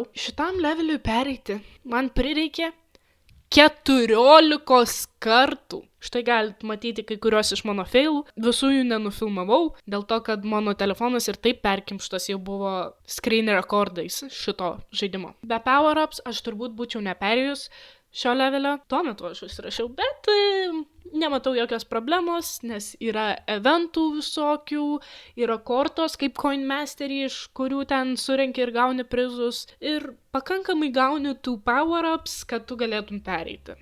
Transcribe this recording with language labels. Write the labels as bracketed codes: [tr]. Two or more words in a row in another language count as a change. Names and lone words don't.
[lt] Šitam leveliui pereiti man prireikė 14 kartų. Štai galit matyti kai kurios iš mano failų. Visų jų nenufilmavau, dėl to, kad mano telefonas ir taip perkimštas jau buvo [en] screen recordais [lt] šito žaidimo. Be power-ups aš turbūt būčiau neperėjus šio levelio. Tuo metu aš užsirašiau, bet nematau jokios problemos, nes yra eventų visokių, yra kortos kaip Coin Mastery, iš kurių ten surenki ir gauni prizus, ir pakankamai gauni tų power-ups, kad tu galėtum pereiti.